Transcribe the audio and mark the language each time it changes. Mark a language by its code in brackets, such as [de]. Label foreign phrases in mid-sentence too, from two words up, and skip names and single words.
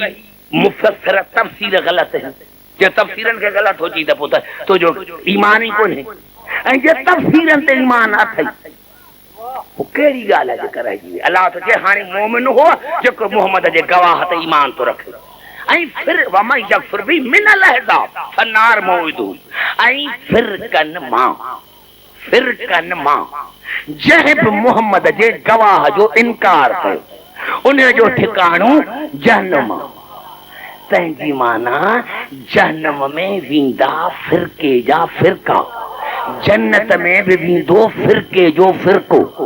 [sd] मुफ़स्सिर तफ़सीर ग़लति है जे तफ़सीरनि खे ग़लति हो चई त पोइ त तुंहिंजो ईमान ई कोन्हे ऐं जे तफ़सीरनि ते ईमान अथई पोइ कहिड़ी ॻाल्हि आहे जेका रहिजी वई अलाह त चए हाणे मोमिन हो जेको मोहम्मद जे गवाह ते ईमान थो रखे ऐं फिर [ar] ومن يكفر به من الأحزاب فالنار موعده [sd] ऐं फिरकन मां जंहिं बि मोहम्मद जे गवाह जो इनकार कयो उन जो ठिकाणो जहन्नम तंहिंजी माना जहन्नम में वेंदा फिरके जा फिरका जन्नत में बि वेंदो फिरके जो फिरको